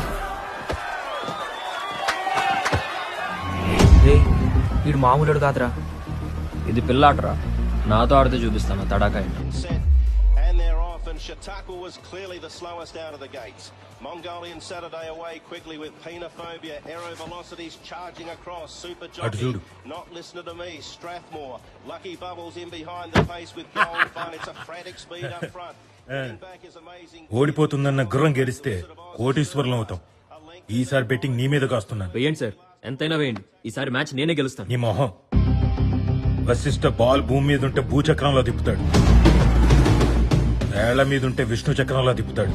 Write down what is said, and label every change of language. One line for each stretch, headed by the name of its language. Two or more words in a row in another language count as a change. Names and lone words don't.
Telugu: వీడు మామూలుడు కాదురా, ఇది పిల్లాటరా. నాతో ఆడితే చూపిస్తాను తడాకా ఏంటో.
English: And they're off, and Shataku was clearly the slowest out of the gates. Mongolian Saturday away quickly with Penophobia. Aero Velocities charging across. Super Jockey not listening to me. Strathmore, Lucky Bubbles in behind the pace with Gold Fun. It's a frantic speed up front. Back is amazing.
Telugu: ఓడిపోతుందన్న గుర్రం గెలిస్తే కోటీశ్వరులం అవుతాం. ఈసారి బెట్టింగ్ నీ మీద కాస్తున్నాను. వేయండి సార్, ఎంతైనా వేయండి. ఈసారి మ్యాచ్ నేనే గెలుస్తాను. నీ మొహం. వశిష్ఠ బాల్ భూమి మీద ఉంటే భూచక్రంలో తిప్పుతాడు, ఏళ్ల మీద ఉంటే విష్ణు చక్రంలో తిప్పుతాడు.